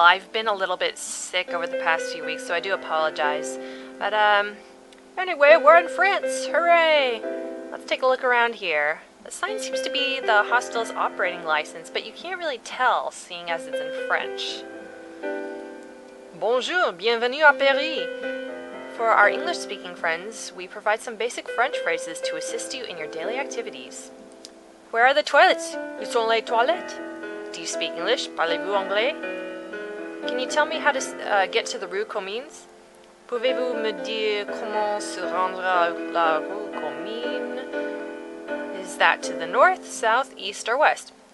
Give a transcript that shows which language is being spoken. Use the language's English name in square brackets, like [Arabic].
[English] I've been a little bit sick over the past few weeks, so I do apologize. But, anyway, we're in France. Hooray! Let's take a look around here. The sign seems to be the hostel's operating license, but you can't really tell, seeing as it's in French. [French] Bonjour, bienvenue à Paris. [English] For our English-speaking friends, we provide some basic French phrases to assist you in your daily activities. Where are the toilets? [French] Où sont les toilettes? [English] Do you speak English? [French] Parlez-vous anglais? [English] Can you tell me how to get to the rue Comines? [French] Pouvez-vous me dire comment se rendre à la rue Comines? [English] Is that to the north, south, east, or west?